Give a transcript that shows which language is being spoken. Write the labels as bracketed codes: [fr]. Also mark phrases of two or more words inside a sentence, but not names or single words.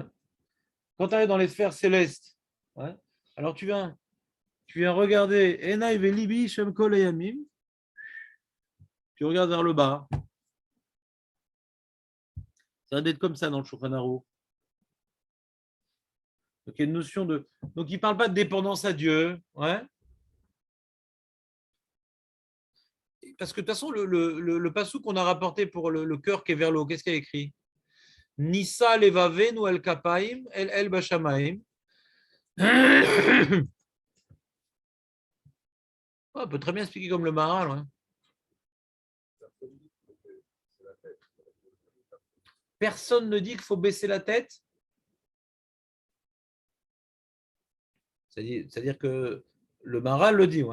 [fr] Quand tu arrives dans les sphères célestes, ouais, alors tu viens regarder [he] עיני ולבי שם כל הימים, [fr] tu regardes vers le bas, Ça va d'être comme ça dans le Shulchan Aruch. Donc, il y a une notion de. Donc, il ne parle pas de dépendance à Dieu. Ouais. Parce que de toute façon, le passou qu'on a rapporté pour le cœur qui est vers le haut, qu'est-ce qu'il y a écrit? [he] נשא לבבנו אל כפים אל בשמים. [fr] On peut très bien expliquer comme le Maharal. Ouais. Personne ne dit qu'il faut baisser la tête. C'est-à-dire que le Maharal le dit.